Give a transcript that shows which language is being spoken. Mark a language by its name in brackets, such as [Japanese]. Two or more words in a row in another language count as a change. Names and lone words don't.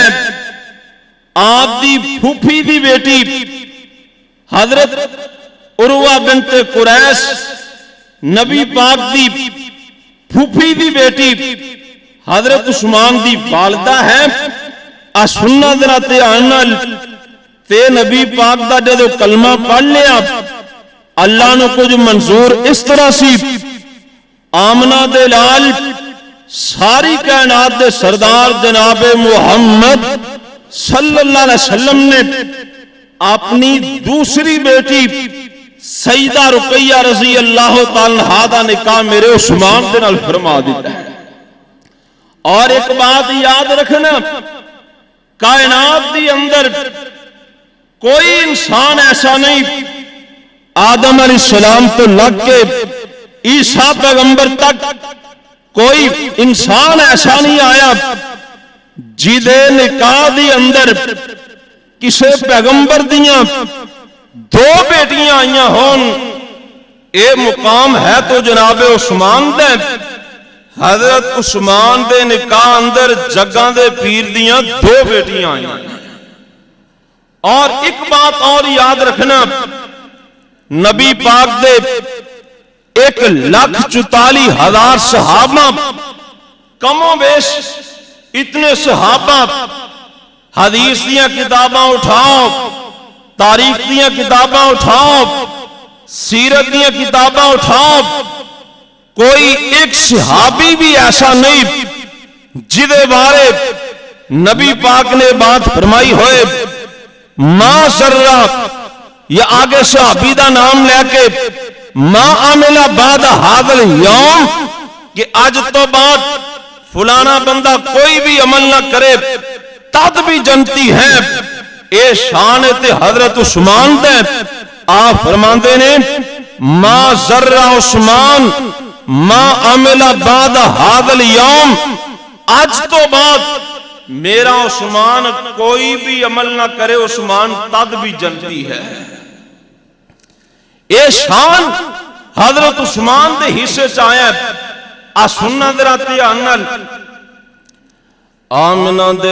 [Punjabi] آپ دی پھوپھی دی بیٹی حضرت عروہ بنت قریش نبی پاک دی پھوپھی دی بیٹی حضرت عثمان دی والدہ ہے۔ سننا ذرا دھیان نال، تے نبی پاک دا جدو کلمہ پڑھ لیا اللہ نو کچھ منظور اس طرح سی، آمنہ دے لال ساری کائنات دے سردار جناب محمد [Arabic] صلی اللہ علیہ وسلم [Punjabi] نے اپنی دوسری بیٹی سیدہ رقیہ [Arabic] رضی اللہ تعالیٰ عنہا [Punjabi] دا نکاح میرے عثمان دے نال فرما دیتا ہے۔ اور ایک بات یاد رکھنا، کائنات دی اندر کوئی انسان ایسا نہیں، آدم [Arabic] علیہ السلام [Punjabi] تو لگ کے عیسیٰ پیغمبر تک کوئی انسان ایسا نہیں آیا جدے نکاح دی اندر کسے پیغمبر دیاں دو بیٹیاں آئیاں ہون۔ اے مقام ہے تو جناب عثمان دے، حضرت عثمان دے نکاح اندر جگاں دے پیر دیاں دو بیٹیاں آئیاں۔ اور ایک بات اور یاد رکھنا، نبی پاک دے 1,44,000 صحابہ، کم و بیش اتنے صحابہ، حدیث دیاں کتاباں اٹھاؤ، تاریخ دیاں کتاباں اٹھاؤ، سیرت دیاں کتاباں اٹھاؤ، کوئی ایک صحابی بھی ایسا نہیں جدے بارے نبی پاک نے بات فرمائی ہوئے [Arabic] ما ذرہ، [Punjabi] یا آگے صحابی دا نام لے کے [Arabic] ما عمل بعد ھذا اليوم، [Punjabi] کہ آج تو بعد فلانا بندہ کوئی بھی عمل نہ کرے تد بھی جنتی ہے۔ اے شان تے حضرت عثمان دے، آپ فرماندے نے [Arabic] ما ذرہ عثمان ما عمل بعد ھذا اليوم، [Punjabi] آج تو بعد میرا عثمان کوئی بھی عمل نہ کرے عثمان تد بھی جنتی ہے۔ اے شان حضرت عثمان دے حصے چاہے سننا ذرا دھیان نال، آمنہ دے